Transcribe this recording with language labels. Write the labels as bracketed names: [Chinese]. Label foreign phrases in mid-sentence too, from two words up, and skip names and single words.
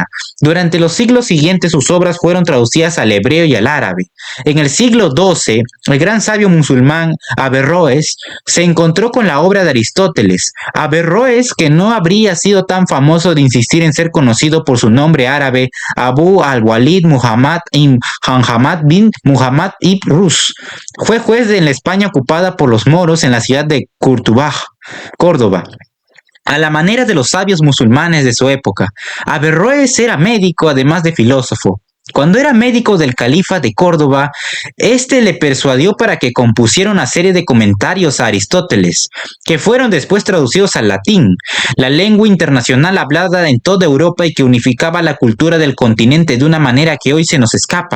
[Spanish] Durante los siglos siguientes sus obras fueron traducidas al hebreo y al árabe. En el siglo XII, el gran sabio musulmán Averroes se encontró con la obra de Aristóteles. Averroes, que no habría sido tan famoso de insistir en ser conocido por su nombre árabe, Abu al-Walid Muhammad bin Muhammad ibn Rus, fue juez en la España ocupada por los moros en la ciudad de Córdoba. A la manera de los sabios musulmanes de su época, Averroes era médico además de filósofo. Cuando era médico del califa de Córdoba, este le persuadió para que compusiera una serie de comentarios a Aristóteles, que fueron después traducidos al latín, la lengua internacional hablada en toda Europa y que unificaba la cultura del continente de una manera que hoy se nos escapa.